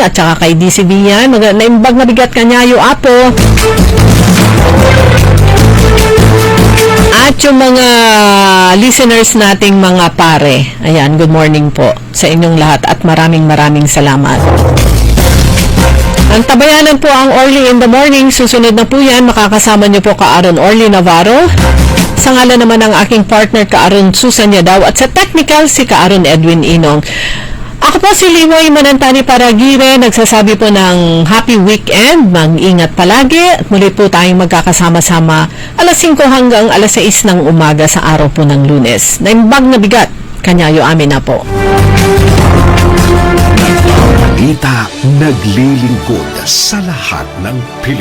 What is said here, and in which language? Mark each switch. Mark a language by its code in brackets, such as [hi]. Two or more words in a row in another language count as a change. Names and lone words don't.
[tl] At saka kay DCB yan, [ilo] naimbag na bigat [tl] kanya yung apo. At yung mga listeners nating mga pare. Ayan, good morning po sa inyong lahat at maraming salamat. Ang tabayanan po ang Orly in the Morning. Susunod na po yan. Makakasama niyo po ka-Aaron Orly Navarro. Sa ngalan naman ng aking partner ka-Aaron Susan Yadaw. At sa technical, si ka-Aaron Edwin Inong. Ako po si Limoy Manantani Paragire. Nagsasabi po ng [en] happy weekend. [tl] Mag-ingat palagi. At muli po tayong magkakasama-sama alas 5 hanggang alas 6 ng umaga sa araw po ng Lunes. [ilo] Naimbag na bigat. Kanyayo amin na po. [tl] Balita naglilingkod sa lahat ng Pilipinas.